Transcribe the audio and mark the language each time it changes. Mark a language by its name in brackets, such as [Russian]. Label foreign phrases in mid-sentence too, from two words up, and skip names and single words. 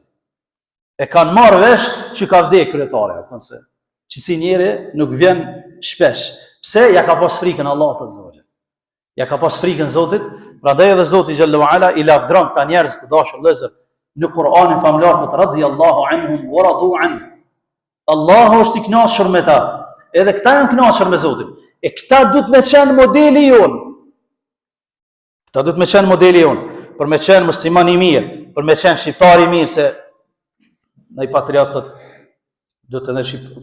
[Albanian] E kanë marrë vesh që ka vdek kryetare. Që si njeri nuk vjen shpesh. Pse? Ja ka pas frikën Allah të Zotit. Ja ka pas frikën Zotit, prandaj edhe Zoti xhallahu ala i lavdron këta njerëz të dashur vëllezër në Kur'anin famlar thot [Arabic] رضي الله عنهم ورضوا عن. [Albanian] Allahu është i kënaqur me ta Edhe këta janë kënaqur me Zotin. E këta duhet me qenë modeli jonë. Këta duhet me qenë modeli jonë. Për me qenë musliman i mirë, për me qenë shqiptar i mirë, se në i patriotët duhet edhe shqiptar.